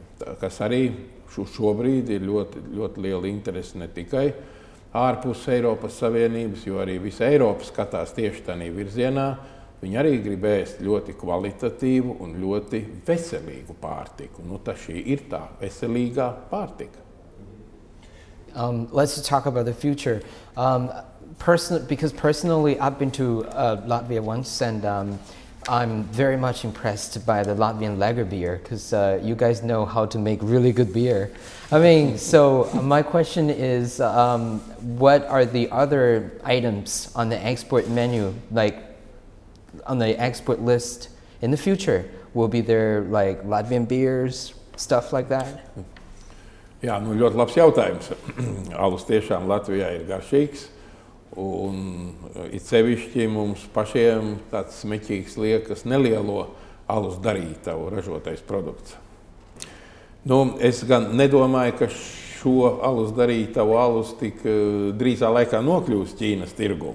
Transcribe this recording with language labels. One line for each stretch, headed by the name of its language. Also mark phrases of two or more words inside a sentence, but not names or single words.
Latvian: Kas arī šobrīd ir ļoti, ļoti liela interese ne tikai ārpus Eiropas Savienības, jo arī visa Eiropa skatās tieši tādā virzienā. Viņi arī grib ēst ļoti kvalitatīvu un ļoti veselīgu pārtiku. Šī ir tā veselīgā pārtika.
English: Let's talk about the future. Because personally, I've been to Latvia once, and I'm very much impressed by the Latvian lager beer, because you guys know how to make really good beer. I mean, so my question is, what are the other items on the export menu, like on the export list in the future? Will be there like Latvian beers, stuff like that?
Latvian: Jā, ļoti labs jautājums. Alus tiešām Latvijā ir garšīgs. Un it sevišķi mums pašiem tāds smeķīgs liekas nelielo alus darītavu ražotais produkts. Es gan nedomāju, ka šo alus darītavu alus tik drīzā laikā nokļūs Ķīnas tirgu.